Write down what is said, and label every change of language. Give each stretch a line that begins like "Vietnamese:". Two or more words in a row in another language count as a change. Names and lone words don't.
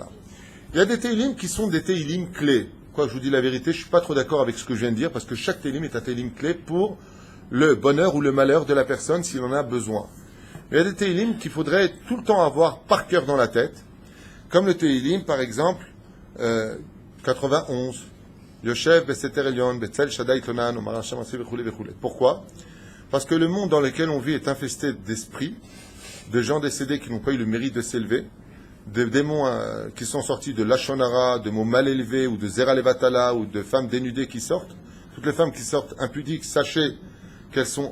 French: Il y a des Teilim qui sont des Teilim clés. Quoi, je vous dis la vérité, je ne suis pas trop d'accord avec ce que je viens de dire, parce que chaque Teilim est un Teilim clé pour le bonheur ou le malheur de la personne s'il en a besoin. Mais il y a des Teilim qu'il faudrait tout le temps avoir par cœur dans la tête, comme le Teilim, par exemple, 91,
Hebrew: יושב בסתר עליון, בצל שדי תונן, אמר השם אסיה וכולי וכולי.
French: Pourquoi? Parce que le monde dans lequel on vit est infesté d'esprits, de gens décédés qui n'ont pas eu le mérite de s'élever, de démons qui sont sortis de Lachonara, de mots mal élevés, ou de
Hebrew: זרע לבטלה,
French: ou de femmes dénudées qui sortent. Toutes les femmes qui sortent impudiques, sachez qu'elles sont...